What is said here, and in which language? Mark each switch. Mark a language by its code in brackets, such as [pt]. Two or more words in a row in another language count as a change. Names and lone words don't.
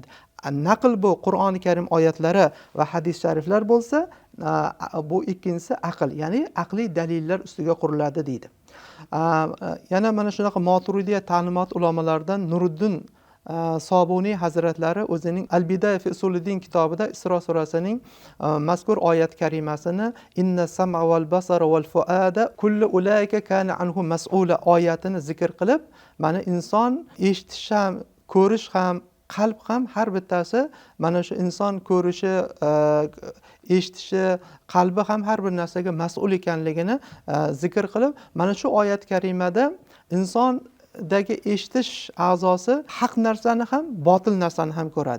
[uz] Naql bu Qur'oni Karim oyatlari va hadis shariflar bo'lsa, bu ikkinchisi aql, ya'ni aqliy dalillar ustiga quriladi deydi. Yana mana shunaqa Maturidiya ta'limot ulamalaridan Nuriddin Sobuniy hazratlari o'zining Al-Bidaya fi Usuliddin kitobida Isro surasining mazkur oyat karimasini [ar] إن السمع والبصر والفؤاد كل أولئك كان عنه مسؤولا [uz] oyatini zikr qilib, mana inson eshitish ham, ko'rish ham, qalb ham har bittasi mana shu inson ko'rishi, eshitishi, qalbi ham har bir narsaga mas'ul ekanligini zikr qilib, mana shu oyat karimada insondagi eshitish a'zosi haq narsani ham, botil narsani ham ko'radi.